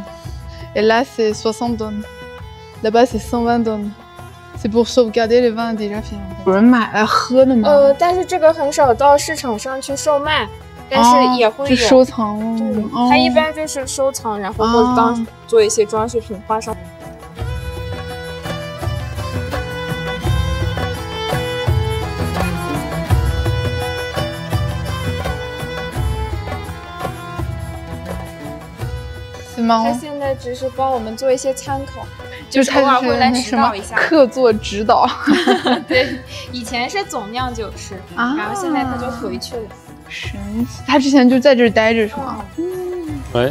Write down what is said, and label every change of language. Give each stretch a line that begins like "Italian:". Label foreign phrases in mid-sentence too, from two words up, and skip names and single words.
French: Et là, c'est 60 tonnes. Là-bas, c'est 120 tonnes. C'est pour sauvegarder le vin déjà fait.
Chinese: 有人买来喝的吗？但是这个很少到市场上去售卖，但是也会有。就收藏了。对，它一般就是收藏，然后或者当做一些装饰品画上。他现在只是帮我们做一些参考，就是偶尔会来指导一下，客座指导。对，以前是总酿酒师，然后现在他就回去了。神奇，他之前就在这儿待着是吗？
French: Ouais.